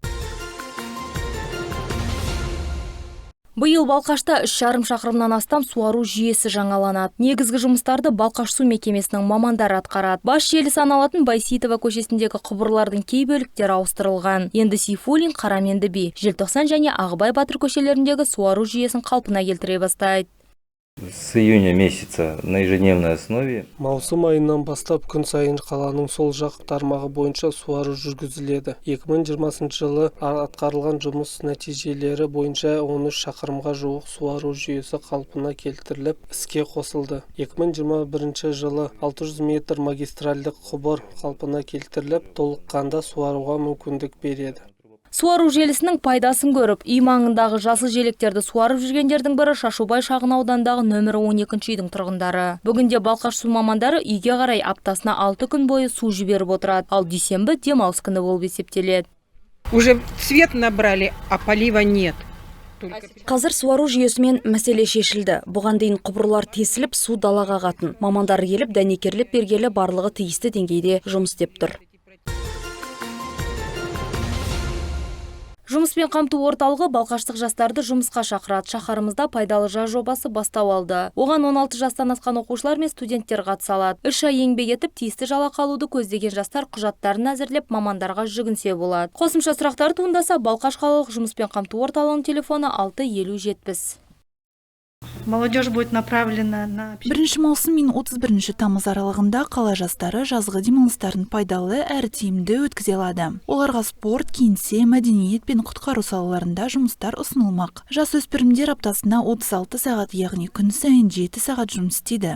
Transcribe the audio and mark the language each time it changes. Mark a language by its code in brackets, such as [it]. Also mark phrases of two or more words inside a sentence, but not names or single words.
[kk] Биыл Балқашта 3,5 шақырымнан астам суару жүйесі жаңаланады. Негізгі жұмыстарды Балқаш су мекемесінің мамандары атқарады. Бас желі саналатын Байсейітова көшесіндегі құбырлардың кей бөліктері ауыстырылған. Енді Сейфуллин, Қараменді би, Желтоқсан және Ағыбай Батыр көшелеріндегі суару жүйесін қалпына келтіре бастайды. [ru] С июня месяца на ежедневной основе. [kk] Маусым айынан бастап күн сайын қаланың сол жақ тармағы бойынша суару жүргізіледі. 2020 жылы атқарылған жұмыс нәтижелері бойынша 13 шақырымға жуық суару жүйесі қалпына келтіріліп, іске қосылды. 2021 жылы 600 метр магистральдық құбыр қалпына келтіріліп, толыққанда суаруға мүмкіндік береді. Суару желісінің пайдасын көріп, үй маңындағы жасыл желектерді суарып жүргендердің бірі Шашубай шағын аудандағы нөмірі 12 үйдің тұрғындары. Бүгінде Балқаш су мамандары үйге қарай аптасына 6 күн бойы су жіберіп отырады, ал дүйсенбі демалыс күні болып есептеледі. [ru] Уже цвет набрали, а полива нет. [kk] Қазір суару жүйесімен мәселе шешілді. Бұған дейін құбырлар тесіліп, су далаға ағатын. Мамандар келіп, дәнекерлеп бергелі барлығы тиісті деңгейде жұмыс істеп тұр. Жұмыспен қамту орталығы балқаштық жастарды жұмысқа шақырады. Шаһарымызда пайдалы жаз жобасы бастау алды. Оған 16 жастан асқан оқушылар мен студенттер қатыса алады. 3 ай еңбек етіп, тиісті жалақы алуды көздеген жастар құжаттарын әзірлеп, мамандарға жүгінсе болады. Қосымша сұрақтар туындаса, Балқаш қалалық жұмыспен қамту орталығының телефоны 65070. [ru] Молодежь будет направлена на... [kk] 1 маусым мен 31 тамыз аралығында қала жастары жазғы демалыстарын пайдалы әрі тиімді өткізе алады. Оларға спорт, кеңсе, мәдениет пен құтқару салаларында жұмыстар ұсынылмақ. Жасөспірімдер аптасына 36 сағат, яғни күн сайын 7 сағат жұмыс істейді.